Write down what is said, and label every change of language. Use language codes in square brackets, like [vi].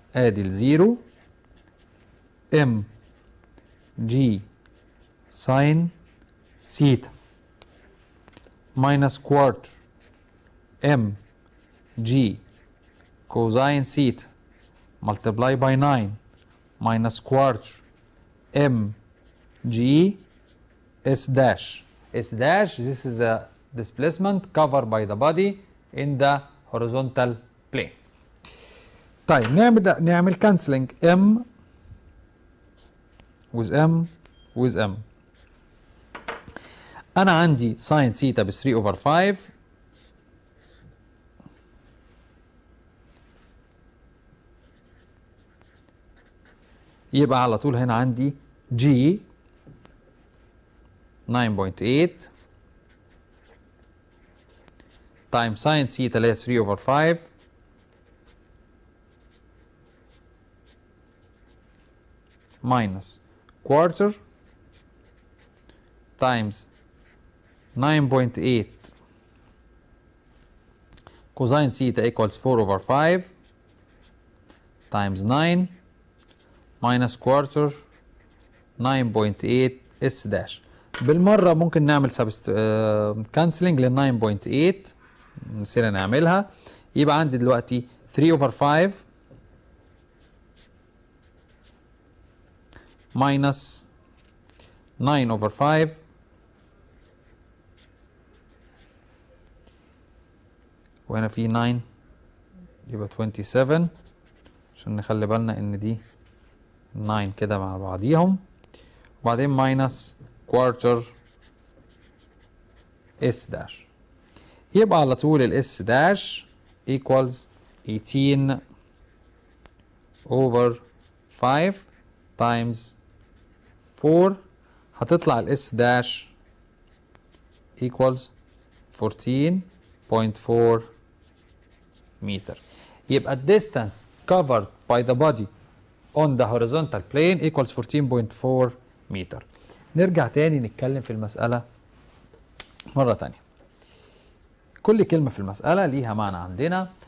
[en] ادي الزيرو m g sine theta minus quarter m g cosine theta multiply by 9 minus quarter m g s dash. S dash, this is a displacement covered by the body in the horizontal plane. [ar] طيب نعمل [en] cancelling m with m with m. [ar] أنا عندي sin theta ب 3 over 5 يبقى على طول هنا عندي G 9.8 تايم ساين ثيتا اللي هي 3 over 5 [en] minus quarter times 9.8 cosine theta equals 4 over 5 times 9 minus quarter 9.8 s dash. [ar] بالمرة ممكن نعمل كانسلنج لل 9.8 نسينا نعملها. يبقى عندي دلوقتي 3 over 5 minus 9 over 5 وهنا في 9 يبقى 27 عشان نخلي بالنا ان دي 9 كده مع بعضيهم، وبعدين ماينس كوارتر اس داش، يبقى على طول الاس داش equals 18 over 5 times 4، هتطلع الاس داش equals 14.4 متر. [en] يبقى distance covered by the body on the horizontal plane equals 14.4 متر. [ar] نرجع تاني نتكلم في المسألة مرة تانية. كل كلمة في المسألة ليها معنى عندنا.